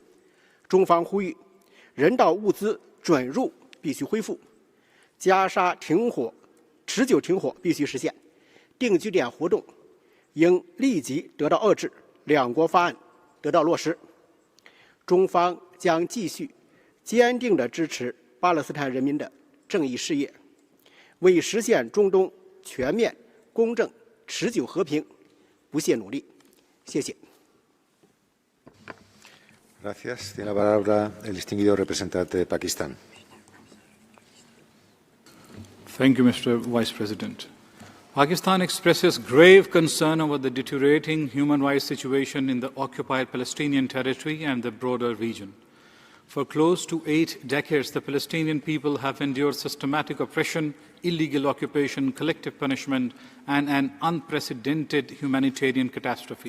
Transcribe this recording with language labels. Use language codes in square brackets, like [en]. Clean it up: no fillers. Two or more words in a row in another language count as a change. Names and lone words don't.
[zh] 中方呼吁人道物资准入必须恢复，加沙持久停火必须实现，定居点活动应立即得到遏制，两国方案得到落实。中方将继续坚定地支持巴勒斯坦人民的正义事业，为实现中东全面、公正、持久和平不懈努力。谢谢。 [es] Gracias. Tiene la palabra el distinguido representante de Pakistán. [en] Thank you, Mr. Vice President. Pakistan expresses grave concern over the deteriorating human rights situation in the occupied Palestinian territory and the broader region. For close to 8 decades, the Palestinian people have endured systematic oppression, illegal occupation, collective punishment, and an unprecedented humanitarian catastrophe.